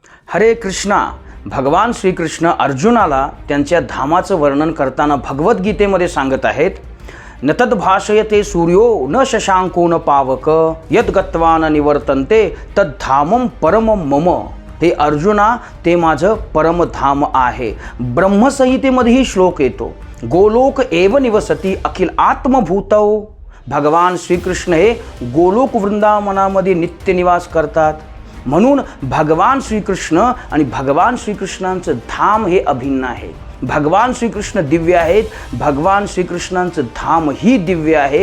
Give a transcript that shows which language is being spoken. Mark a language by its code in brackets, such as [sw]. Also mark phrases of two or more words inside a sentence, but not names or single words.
[mr] हरे कृष्णा. भगवान श्रीकृष्ण अर्जुनाला त्यांच्या धामाचं वर्णन करताना भगवद्गीतेमध्ये सांगत आहेत, [sa] न तद्भाषयते सूर्यो न शशांको न पावक यद्गत्वा न निवर्तन्ते तद्धामं परमं मम. [mr] हे अर्जुना, ते माझं परमधाम आहे. ब्रह्मसंहितेमध्येही श्लोक येतो, [sa] गोलोक एव निवसती अखिल आत्मभूतौ. [mr] भगवान श्रीकृष्ण हे गोलोक वृंदावनामध्ये नित्य निवास करतात. म्हणून भगवान श्रीकृष्ण आणि भगवान श्रीकृष्णांचं धाम हे अभिन्न आहे. भगवान श्रीकृष्ण दिव्य आहेत, भगवान श्रीकृष्णांचं धाम ही दिव्य आहे.